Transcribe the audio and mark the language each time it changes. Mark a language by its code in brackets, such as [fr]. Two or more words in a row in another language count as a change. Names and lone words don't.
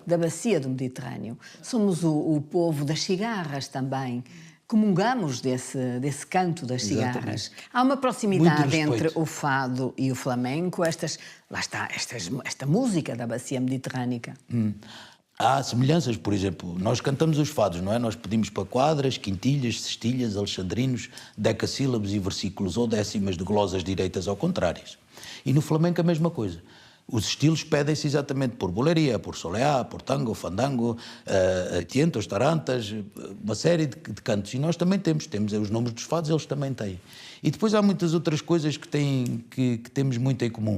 [pt] Da bacia do Mediterrâneo. Somos o povo das cigarras também. Comungamos desse canto das cigarras. Exatamente. Há uma proximidade entre o fado e o flamenco, esta música da bacia mediterrânica. Há semelhanças, por exemplo, nós cantamos os fados, não é? Nós pedimos para quadras, quintilhas, cestilhas, alexandrinos, decassílabos e versículos ou décimas de glosas direitas ou contrárias. E no flamenco a mesma coisa. Os estilos pedem-se exatamente por boleria, por soleá, por tango, fandango, tientos, tarantas, uma série de cantos. E nós também temos os nomes dos fados, eles também têm. E depois há muitas outras coisas que temos muito em comum.